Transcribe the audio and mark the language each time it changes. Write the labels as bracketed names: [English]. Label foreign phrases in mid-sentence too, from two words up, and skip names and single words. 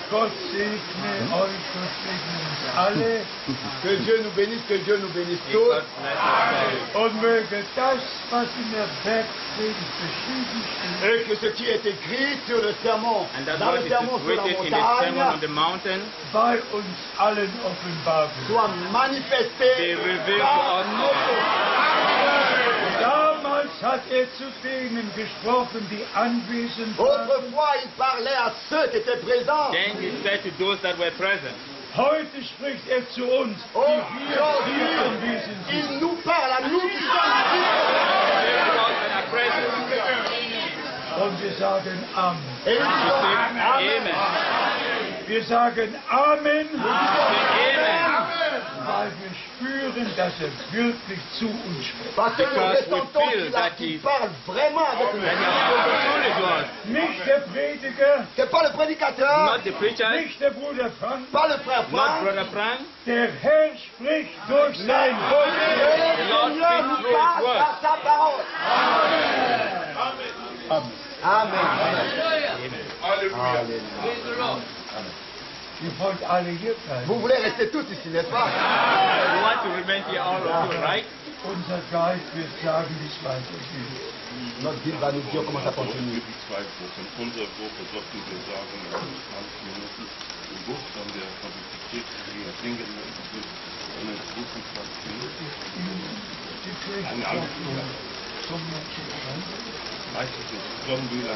[German] Gott segne euch, Gott segne uns alle [French] Que Dieu nous bénisse, que Dieu nous bénisse [English] May [French] tous. [English] God bless us all. [German] und möge das, was in der Bergpredigt beschrieben steht, [French] Et que ce qui est écrit sur le sermon, [English] And that [French] dans [English] what [French] le [English] is [French] sermon sur la [English] written in the Sermon on [French] montagne, [English] the Mountain [German] bei uns allen offenbar wird. [French] soit manifesté [English] be revealed to [French] dans [English] us [French] nos [English] all. [German] Damals hat zu denen gesprochen, die anwesend waren. [French] Autrefois, il parlait à ceux qui étaient présents. [English] Then he said to those that were present. [German] Heute spricht zu uns, die wir [French] Aujourd'hui, [German] hier anwesend sind. [French] il nous parle à nous qui sommes ici. [English] Those that are present. [German] Und wir sagen Amen. [French] Et nous [English] We [French] disons [English] say Amen. Amen. [German] Wir sagen Amen, [English] We say Amen. [German] weil wir spüren, dass wirklich zu uns spricht. [French] Parce que nous [English] Because we [French] ressentons [English] feel that [French] qu'il [English] he- [French] parle vraiment avec nous. [English] And he has spoken truly to us. [German] Nicht der Prediger, [French] C'est pas le prédicateur, [English] Not the preacher, [German] nicht der Bruder Frank, [French] pas le frère [English] not [French] Franck. [English] Brother Frank. [German] der Herr spricht durch sein [French] Et [German] Wort. [French] le [English] Lord [French] Seigneur [English] speaks [French] nous [English] through his [French] parle [English] word. [French] par sa parole. Amen. Amen. Amen. Alléluia. [German] Ihr wollt alle hier bleiben. [French] Vous voulez rester tous ici, n'est-ce pas? [English] You want to remain here all of you, right? [German] Unser Geist wird sagen, wie es weitergeht. [French] Notre guide va nous dire comment ça continue. [German] Die zwei Wochen. Unsere Woche sollten wir sagen, in 20 Minuten im Bus an der Fakultät hier singen. In 25 Minuten. Die Kirche Eine kommt andere zum Menschen. Weiß ich nicht. Sollen wir